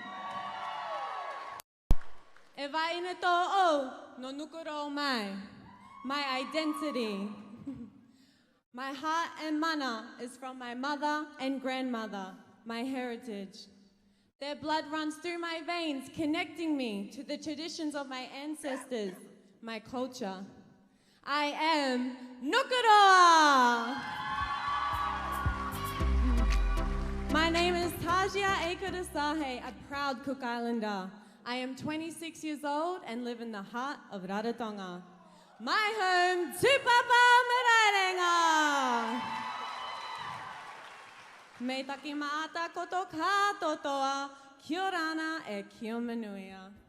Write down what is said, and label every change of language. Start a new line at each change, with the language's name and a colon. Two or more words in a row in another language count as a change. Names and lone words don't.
Rarotongan: E vai ina tō o, no nukuro mai,
English: my identity. My heart and mana is from my mother and grandmother, my heritage. Their blood runs through my veins, connecting me to the traditions of my ancestors, my culture. I am Nukuroa! My name is Tajia Ekurasahe, a proud Cook Islander. I am 26 years old and live in the heart of Rarotonga. My home, Tupapa Maraerenga.
Rarotongan: Me taki maata koto katotoa, kia ora ana e kia manuia.